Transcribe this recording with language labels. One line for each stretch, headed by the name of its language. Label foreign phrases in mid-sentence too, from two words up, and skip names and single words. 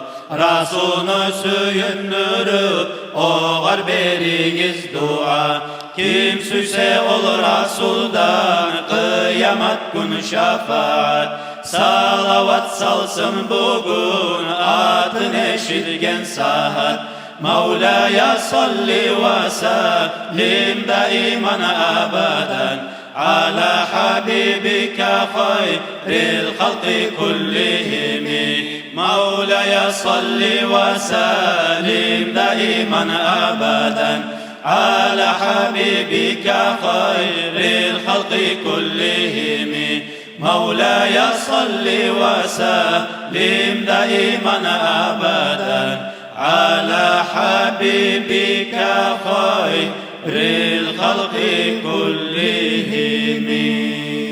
Crimean Tatar: Resul'ü söyündürüp oğar beriniz dua. Kim süse ol Resul'dan kıyamet gün şefaat. Salavat salsın bugün atın eşitgen saat.
Arabic: مولاي صل وسلم دائما أبدا على حبيبك خير الخلق كلهم. مولاي صل وسلم دائما أبدا على حبيبك خير الخلق كلهم. مولاي صل وسلم دائما أبدا على حبيبك خير الخلق كلهم.